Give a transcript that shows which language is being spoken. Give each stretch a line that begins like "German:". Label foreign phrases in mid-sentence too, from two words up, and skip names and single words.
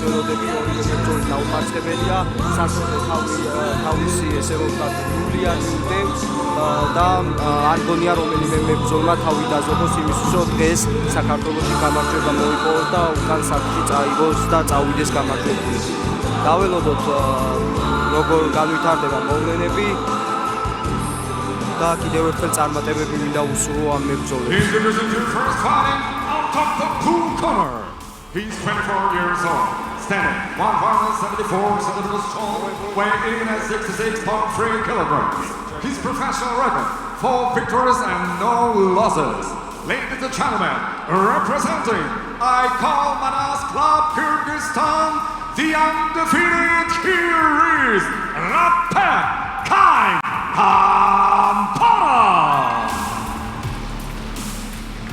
Georgian: ველოდები, ორივე მებრძოლი დაუმარცხებელია, სასწორე თავისი ესე რომ ვთქვათ გულიანი უდევს და არ გონია რომელიმე მებრძოლმა თავი დაზოგოს იმისთვის რომ დღეს საქართველოში გამარჯვება მოიპოვოს და უკან სახლში წაიღოს და წავიდეს გამარჯვებული. დაველოდოთ როგორ განვითარდება მოვლენები და კიდევ ერთხელ წარმატებები მინდა უსურვო ამ მებრძოლებს.
English: He's 24 years old, standing 174 centimeters tall, weighing in at 66.3 kilograms. His professional record, 4 victories and no losses. Ladies and gentlemen, representing Aykal Manas Club Kyrgyzstan, the undefeated here is Ratbek Kind Kampara.